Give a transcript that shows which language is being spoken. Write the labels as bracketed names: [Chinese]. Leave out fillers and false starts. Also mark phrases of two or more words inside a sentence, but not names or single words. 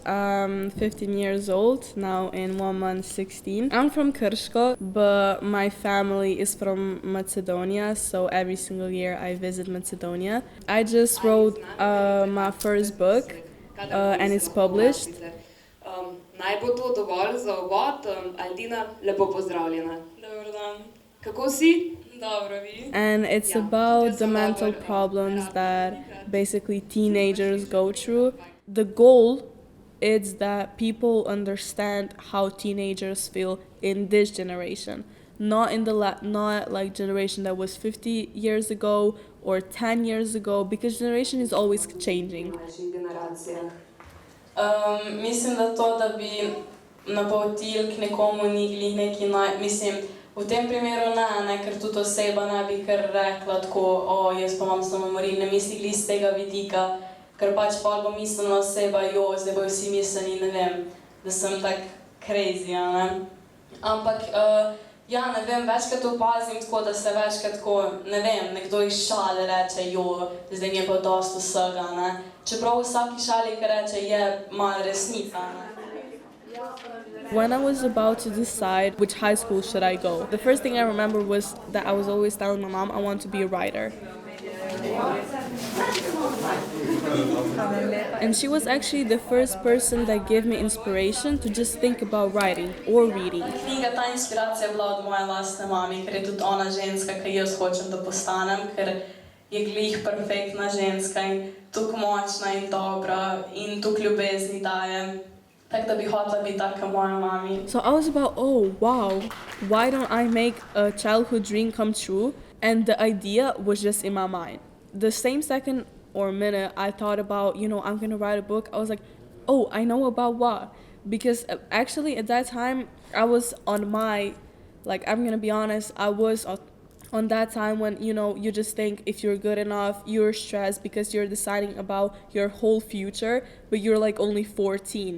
[English] I'm 15 years old, now in 1 month 16. I'm from Krško, but my family is from Macedonia, so every single year I visit Macedonia. I just wrote my first book, and it's published. [Slovenian] Naj bo to dovolj za uvod. Aldina, lepo pozdravljena. [Bosnian] Dobar dan. Kako si? Dobro, vi? [English] And it's about the mental problems that basically teenagers go through. The goal is that people understand how teenagers feel in this generation, not in the not like generation that was 50 years ago or 10 years ago, because generation is always changing. [Slovenian] Mislim, da to, da bi napotil k nekomu ni glih neki mislim, v tem primeru ne, ker tudi oseba ne bi kar rekla tako, jaz pa imam samomorilne misli glih z tega vidika, ker pač pol bo mislila oseba, zdaj bojo vsi mislili, ne vem, da sem tak crazy, ne. Ampak, ja, ne vem, večkrat opazim tako, da se večkrat tako, ne vem, nekdo iz šale reče, zdaj mi je pa dosti vsega, ne. Čeprav v vsaki šali, ki reče, je malo resnica, ne. [English] When I was about to decide which high school should I go, the first thing I remember was that I was always telling my mom I want to be a writer. And she was actually the first person that gave me inspiration to just think about writing or reading. [Slovenian] Knjiga, ta inspiracija je bila od moje lastne mami, ker je tudi ona ženska, ki jaz hočem, da postanem, ker je glih perfektna ženska in tako močna in dobra in tako ljubezni daje. Tako da bi hotela biti taka moja mami. [English] So I was about, wow, why don't I make a childhood dream come true? And the idea was just in my mind. The same second or minute I thought about, I'm going to write a book, I was like, I know about what? Because actually at that time, I was on my, I'm going to be honest, I was on that time when, you just think if you're good enough, you're stressed because you're deciding about your whole future, but you're only 14.